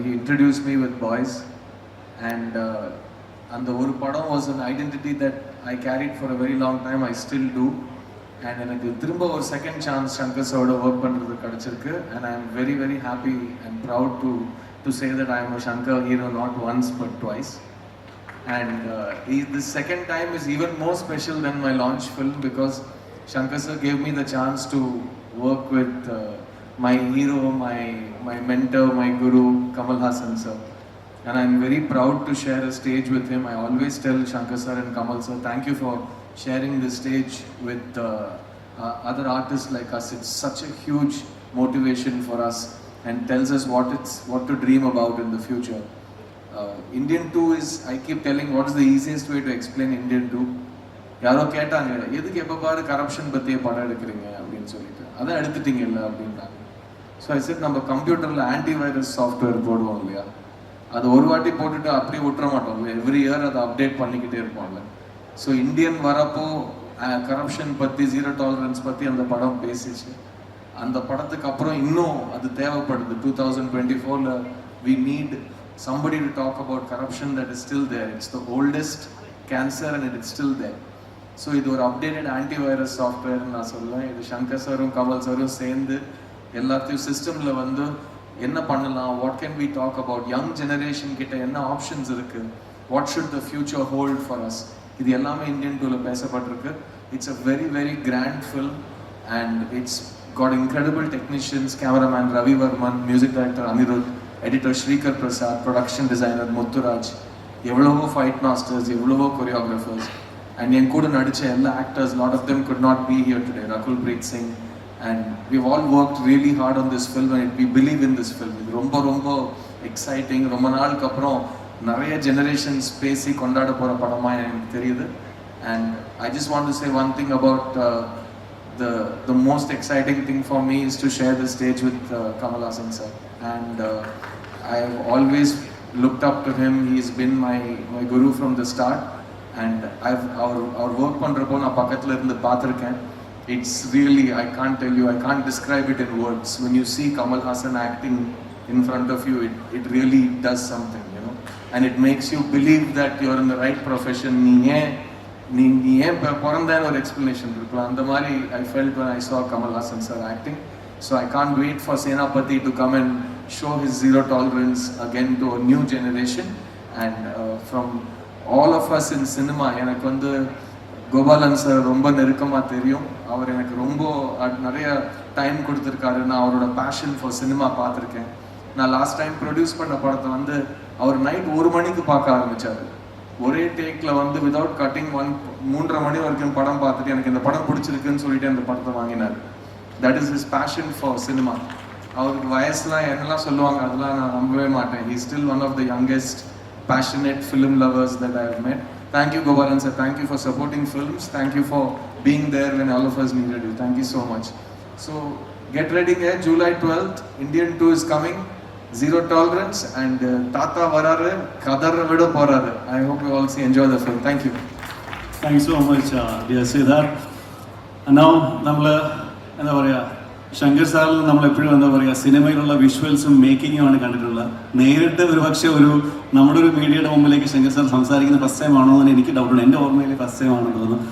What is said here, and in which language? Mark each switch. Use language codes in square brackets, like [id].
[en] he introduce me with boys and [ta] அந்த ஒரு படம் [en] Was an identity that I carried for a very long time. I still do. [ta] And எனக்கு திரும்ப ஒரு second chance Shankar சாரோட work பண்ணுறது கிடச்சிருக்கு. [en] And I am very very happy and proud to say that I am a Shankar hero not once but twice. And this second time is even more special than my launch film because Shankar sir gave me the chance to work with my hero, my mentor, my guru, Kamal Haasan sir. And I'm very proud to share a stage with him. I always tell Shankar sir and Kamal sir, thank you for sharing this stage with other artists like us. It's such a huge motivation for us and tells us what to dream about in the future. Indian 2 is, I keep telling, what is the easiest way to explain Indian 2? [ta] யாரோ கேட்டாங்க, எதுக்கு எப்போ பாரு corruption பற்றியே படம் எடுக்கிறீங்க அப்படின்னு சொல்லிட்டு. அதான் எடுத்துட்டீங்கல்ல அப்படின்னாங்க. [en] so I set [ta] நம்ம கம்ப்யூட்டரில் ஆன்டிவைரஸ் சாஃப்ட்வேர் போடுவோம் இல்லையா, அது ஒரு வாட்டி போட்டுட்டு அப்படியே விட்டுற மாட்டோம். எவ்ரி இயர் அதை அப்டேட் பண்ணிக்கிட்டே இருப்போம்ல. ஸோ இந்தியன் வரப்போ கரப்ஷன் பற்றி, ஜீரோ டாலரன்ஸ் பற்றி அந்த படம் பேசிச்சு. அந்த படத்துக்கு அப்புறம் இன்னும் அது தேவைப்படுது. [en] 2024 we need somebody to talk about corruption that is still there. It's the oldest cancer and it is still there. [ta] So இது ஒரு அப்டேட்டட் ஆன்டிவைரஸ் சாஃப்ட்வேர் நான் சொல்லுவேன். இது சங்கர் சாரும் கமல் சாரும் சேர்ந்து எல்லாத்தையும் சிஸ்டமில் வந்து என்ன பண்ணலாம், [en] what can we talk about, [ta] young generation கிட்ட என்ன ஆப்ஷன்ஸ் இருக்கு, [en] what should the future hold for us, [ta] இது எல்லாமே Indian 2ல பேசப்பட்டிருக்கு. [en] it's a very very grand film and it's got incredible technicians, cameraman Ravi Varman, music director Anirudh, editor Sreekar Prasad, production designer Muthuraj, எவ்வளவோ fight masters, எவ்வளவோ choreographers, and [ta] என் கூட நடித்த எல்லா [en] Actors, lot of them could not be here today, Rakul Preet Singh, and we've all worked really hard on this film and we believe in this film. [ta] இது ரொம்ப ரொம்ப exciting. ரொம்ப நாளுக்கு அப்புறம் நிறைய ஜெனரேஷன்ஸ் பேசி கொண்டாட போகிற படமாக எனக்கு தெரியுது. [en] And I just want to say one thing about the most exciting thing for me is to share the stage with Kamal Haasan sir. And I've always looked up to him. He's been my guru from the start. And our work [ta] பண்றப்போ நான் பக்கத்துல இருந்து பார்த்திருக்கேன். [en] It's really, I can't tell you, I can't describe it in words. When you see Kamal Haasan acting in front of you, it really does something, you know. And it makes you believe that you're in the right profession. [ta] நீ ஏன் பிறந்தேன்னு ஒரு explanation இருக்கலாம். அந்த மாதிரி [en] I felt when I saw Kamal Haasan sir acting. So I can't wait for Senapati to come and show his zero tolerance again to a new generation. And from all of us in cinema, [ta] எனக்கு வந்து Gopalan sir ரொம்ப நெருக்கமாக தெரியும். அவர் எனக்கு ரொம்ப நிறைய time கொடுத்துருக்காரு. நான் அவரோட பேஷன் ஃபார் சினிமா பார்த்துருக்கேன். நான் லாஸ்ட் டைம் ப்ரொடியூஸ் பண்ண படத்தை வந்து அவர் நைட் 1 மணிக்கு பார்க்க ஆரம்பித்தார். ஒரே டேக்கில் வந்து [en] without cutting [ta] 3:30 மணி வரைக்கும் படம் பார்த்துட்டு எனக்கு இந்த படம் பிடிச்சிருக்குன்னு சொல்லிட்டு அந்த படத்தை வாங்கினார். [en] That is his passion for cinema. [ta] அவருக்கு வயசுலாம் என்னெல்லாம் சொல்லுவாங்க அதெல்லாம் நான் நம்பவே மாட்டேன். [en] He still one of the youngest passionate film lovers that I have met. Thank you Gopalan sir, thank you for supporting films, thank you for being there when all of us needed you. Thank you so much. So get ready here, July 12th, Indian 2 is coming, zero tolerance, and [ta] Tata vararu kadara vidu poraru. [en] I hope you all enjoy the film. Thank you. Thank you so much, dear Siddharth. And now [ml] നമ്മൾ എന്താ പറയുക, ശങ്കർ സാറിൽ നമ്മളെപ്പോഴും എന്താ പറയുക, സിനിമയിലുള്ള വിഷ്വൽസും മേക്കിങ്ങുമാണ് കണ്ടിട്ടുള്ളത്. നേരിട്ട് ഒരുപക്ഷെ നമ്മുടെ ഒരു മീഡിയയുടെ മുമ്പിലേക്ക് ശങ്കർ സാർ സംസാരിക്കുന്ന ഫസ്റ്റ് ടൈം ആണോ എന്ന് എനിക്ക് ഡൗട്ടുണ്ട്. എൻ്റെ ഓർമ്മയിൽ ഫസ്റ്റ് ടൈം ആണെന്ന് തോന്നുന്നു.